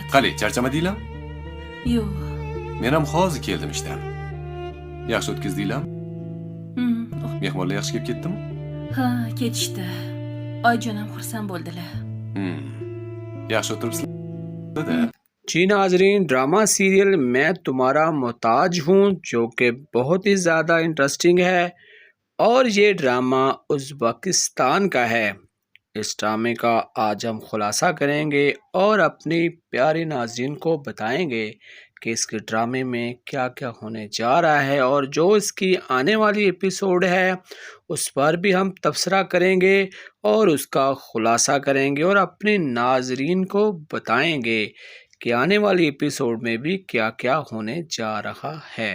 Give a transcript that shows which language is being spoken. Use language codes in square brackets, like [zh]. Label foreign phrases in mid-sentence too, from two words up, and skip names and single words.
[uz] Qani, charchamadinglar? Yo'q. Men ham hozir keldim ishdan. Yaxshi o'tkazdinglarmi? Mehmonlar yaxshi kelib ketdimi? Ha, ketishdi. Oyijon ham xursand bo'ldilar. Yaxshi o'tiribsizlar-da. [hi] जी नाजरीन, [en] drama serial [hi] मैं तुम्हारा मोहताज हूँ जो कि बहुत ही ज़्यादा इंटरेस्टिंग है और ये ड्रामा उज़्बेकिस्तान का है। इस ड्रामे का आज हम खुलासा करेंगे और अपनी प्यारी नाजरीन को बताएंगे कि इसके ड्रामे में क्या क्या होने जा रहा है और जो इसकी आने वाली एपिसोड है उस पर भी हम तबसरा करेंगे और उसका खुलासा करेंगे और अपनी नाजरीन को बताएंगे कि आने वाली एपिसोड में भी क्या क्या होने जा रहा है।